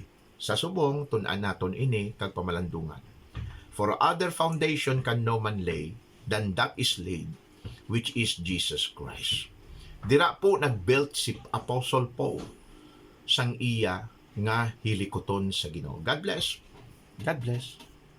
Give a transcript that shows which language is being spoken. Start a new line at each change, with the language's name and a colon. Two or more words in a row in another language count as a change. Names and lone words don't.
Hiligaynon: Sa subong, tunan naton ini kag pamalandungan.
English: For other foundation can no man lay than that is laid, which is Jesus Christ.
Hiligaynon: Dira po nag-build si Apostle Paul sang iya nga hilikoton sa Ginoo.
English: God bless. God bless.